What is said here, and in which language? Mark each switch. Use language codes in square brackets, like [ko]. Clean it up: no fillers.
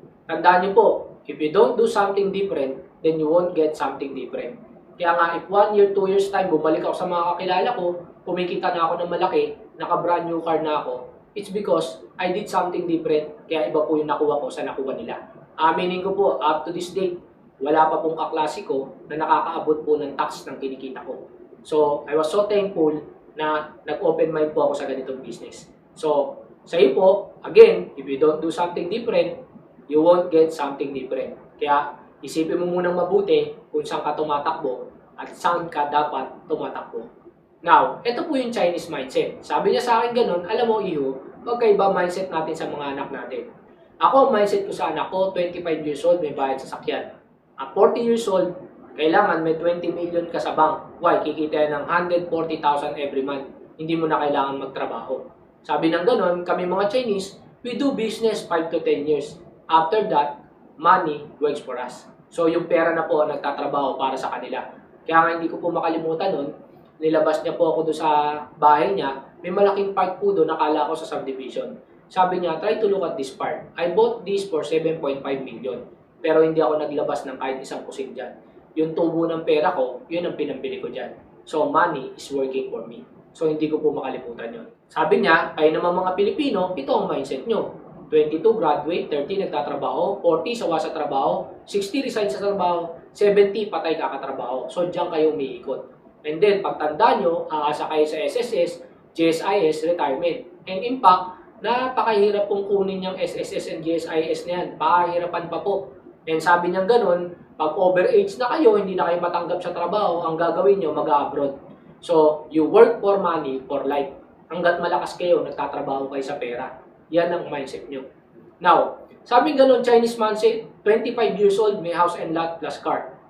[tl] Tandaan niyo po, [en] if you don't do something different, then you won't get something different. [tl] Kaya nga, if 1 year, 2 years time, bumalik ako sa mga kakilala ko, kumikita na ako ng malaki, naka-brand new car na ako, [en] it's because I did something different, [tl] kaya iba po yung nakuha ko sa nakuha nila. Aminin ko po, up to this date, wala pa pong kaklase ko na nakakaabot po ng tax ng kinikita ko. So, [en] I was so thankful [tl] na nag-open mind po ako sa ganitong business. [en] So, [tl] sa iyo po, [en] again, if you don't do something different, you won't get something different. [tl] Kaya, isipin mo munang mabuti kung saan ka tumatakbo at saan ka dapat tumatakbo. Now, ito po yung Chinese mindset. Sabi niya sa akin ganun, alam mo, Iho, magkaiba mindset natin sa mga anak natin. Ako, mindset ko sa anak ko, 25 years old, may bayad sa sakyan. At 40 years old, kailangan may 20 million ka sa bank. Why? Kikita ng 140,000 every month. Hindi mo na kailangan magtrabaho. Sabi ng ganun, kami mga Chinese, [en] we do business 5 to 10 years. After that, money works for us. [tl] So yung pera na po ang nagtatrabaho para sa kanila. Kaya nga hindi ko po makalimutan nun, nilabas niya po ako doon sa bahay niya, may malaking park po doon, nakala ko sa subdivision. [en] Sabi niya, try to look at this park. I bought this for 7.5 million. [tl] Pero hindi ako naglabas ng kahit isang kusin dyan. Yung tubo ng pera ko, yun ang pinambili ko dyan. [en] So, money is working for me. [tl] So, hindi ko po makalimutan yun. Sabi niya, kayo naman mga Pilipino, ito ang mindset nyo. 22 graduate, 30 nagtatrabaho, 40 sawa sa trabaho, 60 resign sa trabaho, 70 patay kakatrabaho. So, diyan kayo umiikot. And then, pagtanda nyo, aasa kayo sa SSS, GSIS, retirement. And in fact, napakahirap pong kunin yung SSS and GSIS na yan. Pakahirapan pa po. And sabi niya ganun, pag overage na kayo, hindi na kayo matanggap sa trabaho, ang gagawin nyo, mag-abroad. [en] So, you work for money, for life. [tl] Hanggat malakas kayo, nagtatrabaho kayo sa pera. Yan ang mindset nyo. Now, sabi ganun, Chinese mindset, 25 years old, may [en] house and lot plus car.